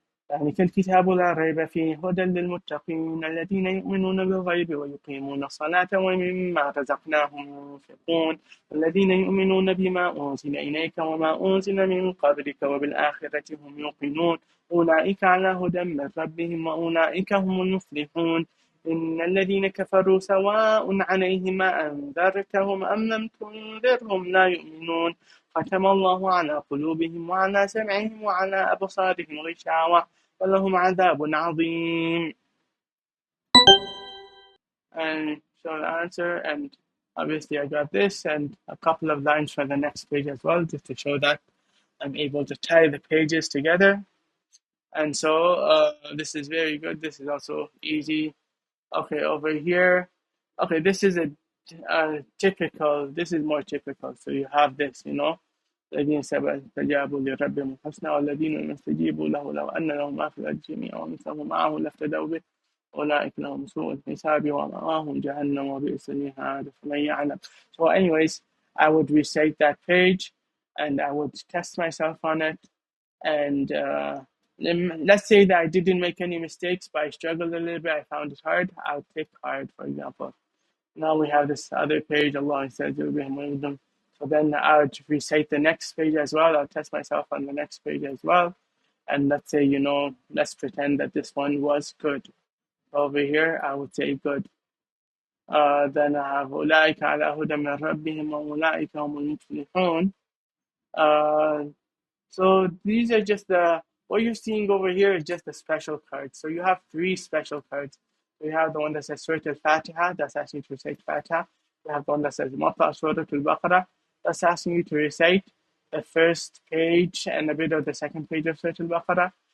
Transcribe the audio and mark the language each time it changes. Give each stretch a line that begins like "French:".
Arabic: ذلك الكتاب لا ريب فيه هدى للمتقين الذين يؤمنون بالغيب ويقيمون الصلاة ومما رزقناهم ينفقون الذين يؤمنون بما أنزل إليك وما أنزل من قبلك وبالآخرة هم يوقنون أولئك على هدى من ربهم وأولئك هم المفلحون إن الذين كفروا سواء عليهم أنذرتهم أم لم تنذرهم لا يؤمنون ختم الله على قلوبهم وعلى سمعهم وعلى أبصارهم غشاوة ولهم عذاب عظيم.
English: And so the answer, and obviously I got this and a couple of lines for the next page as well, just to show that I'm able to tie the pages together. And so this is very good. This is also easy. Okay, over here. Okay, this is typical. This is more typical. So you have this,
Arabic: الذين استجابوا لربهم الحسنى والذين لم يستجيبوا له لو أن لهم ما في الأرض جميعا ومثله معه لافتدوا به أولئك لهم سوء الحساب ومأواهم جهنم وبئس المهاد فمن يعلم.
English: So anyways, I would recite that page and I would test myself on it, and let's say that I didn't make any mistakes, but I struggled a little bit, I found it hard, I'll click hard, for example. Now we have this other page, Allah says, so then I'll recite the next page as well. I'll test myself on the next page as well. And let's say, let's pretend that this one was good. Over here, I would say good. Then I have
Arabic: أولئك على هدى من ربهم وأولئك هم المفلحون.
English: So these are just what you're seeing over here is just the special cards. So you have three special cards. You have the one that says Surah Al-Fatiha, that's asking you to recite Fatiha. You have the one that says Mata Surah Al-Baqarah, that's asking you to recite the first page and a bit of the second page of Surah Al-Baqarah.